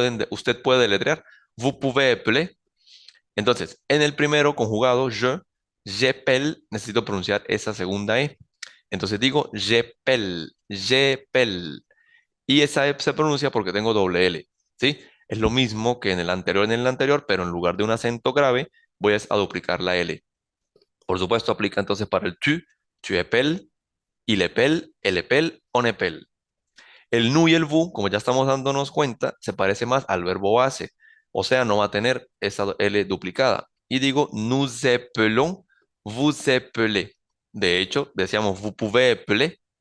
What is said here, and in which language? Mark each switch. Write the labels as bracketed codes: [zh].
[es] Usted puede deletrear. [fr] Vous pouvez épeler. [es] Entonces, en el primero conjugado, [fr] j'appelle, [es] necesito pronunciar esa segunda E. Entonces digo [fr] j'appelle, j'appelle. [es] Y esa E se pronuncia porque tengo doble L, ¿sí? Es lo mismo que en el anterior, pero en lugar de un acento grave, voy a duplicar la L. Por supuesto, aplica entonces para el [fr] tu appelles, il appelle, elle appelle, on appelle. [es] El nu y el vu, como ya estamos dándonos cuenta, se parece más al verbo base, o sea, no va a tener esa L duplicada. Y digo, [fr] nous appelons, vous appelez. [es] De hecho, decíamos, [fr] vous pouvez appeler.